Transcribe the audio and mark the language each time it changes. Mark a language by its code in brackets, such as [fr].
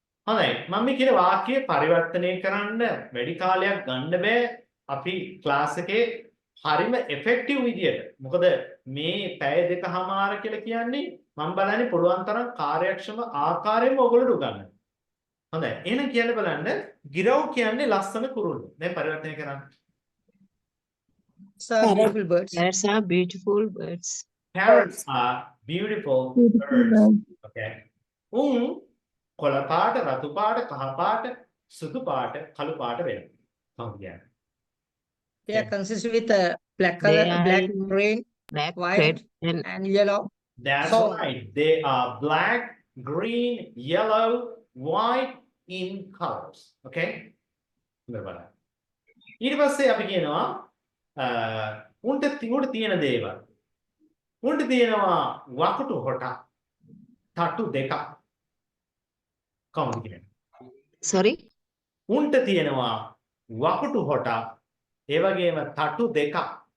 [si] හොඳයි මම මේ කියන වාක්‍ය පරිවර්තනය කරන්න වැඩි කාලයක් ගන්න බෑ අපි ක්ලාස් එකේ හරිම effective විදියට. මොකද මේ පැය දෙකමාර කියලා කියන්නේ මම බලන්නේ පුළුවන් තරම් කාර්යක්ෂම ආකාරයෙන්ම ඔයගොල්ලෝ උගන්වන්න. හොඳයි එහෙනම් කියන්න බලන්න ගිරව් කියන්නේ ලස්සන කුරුල්ලෝ. දැන් පරිවර්තනය කරන්න. [en] Beautiful birds. Parrots are beautiful birds. Parrots are beautiful birds. Okay. [si] කොළ පාට, රතු පාට, කහ පාට, සුදු පාට, කළු පාට වෙනවා. කොහොමද කියන්නේ? [en] They are consisted with black color, They are black, in green, Black, white, red, and and yellow. That's So- right. They are black, green, yellow, white in colors. [si] Okay? හොඳට බලන්න. ඊට පස්සේ අපි කියනවා උන්ට තියෙන දේවල්. උන්ට තියෙනවා වකුටු හොටක්, තටු දෙකක්. කොහොමද කියන්නේ? [en] sorry, [si] උන්ට තියෙනවා වකුටු හොටක්, ඒ වගේම තටු දෙකක්.